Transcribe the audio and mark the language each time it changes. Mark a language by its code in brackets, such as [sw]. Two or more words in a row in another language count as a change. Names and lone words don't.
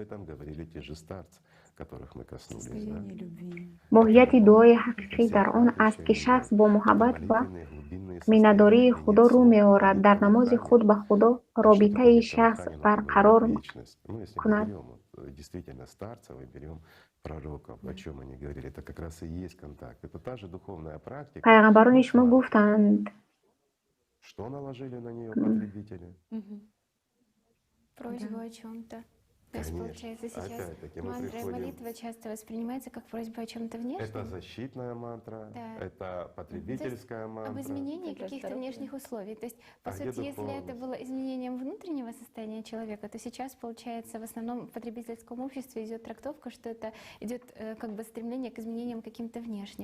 [tg] моҳияти дуои ҳақиқӣ дар он аст, ки шахс бо муҳаббат ва миннатдории Худо рӯ меорад, дар намози худ ба Худо робитаи шахс барқарор кунад. Пайғамбарони шумо гуфтанд, [ru] просьбу о чем-то. То есть, получается, сейчас мантра и молитва часто воспринимается как просьба о чем-то внешнем. Это защитная мантра, да. Это потребительская мантра. Об изменении каких-то внешних условий. То есть, по сути, если это было изменением внутреннего состояния человека, то сейчас, получается, в основном в потребительском обществе идет трактовка, что это идет как бы стремление к изменениям каким-то внешним.